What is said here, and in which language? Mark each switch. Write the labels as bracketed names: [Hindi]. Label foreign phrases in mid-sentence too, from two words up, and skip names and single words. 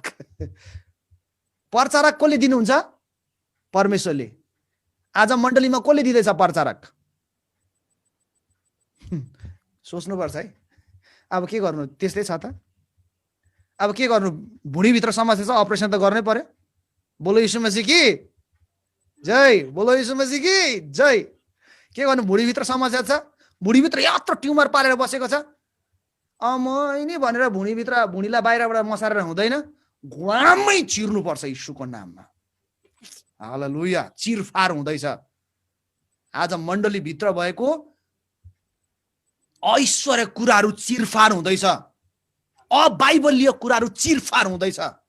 [Nepali] प्रचारक कसले दिनुहुन्छ? परमेश्वरले। आज मण्डलीमा कसले दिँदैछ प्रचारक? सोच्नुपर्छ है। अब के गर्नु? त्यस्तै छ त। अब के गर्नु? भुँडीभित्र समस्या छ, अपरेसन त गर्नै पर्यो। [Hindi] बोलो यीशु मसीह की जय, बोलो यीशु मसीह की जय। [Nepali] के गर्नु? भुँडीभित्र समस्या छ, भुँडीभित्र यत्रो ट्युमर पारेर बसेको छ। मैले भनेर भुँडीलाई बाहिरबाट मसारेर हुँदैन, घुँडामै चिर्नुपर्छ यीशुको नाममा। हालेलुया। चिरफार हुँदैछ। आज मण्डलीभित्र भएको ऐश्वर्य कुराहरू चिरफार हुँदैछ, अबाइबलीय कुराहरू चिरफार हुँदैछ।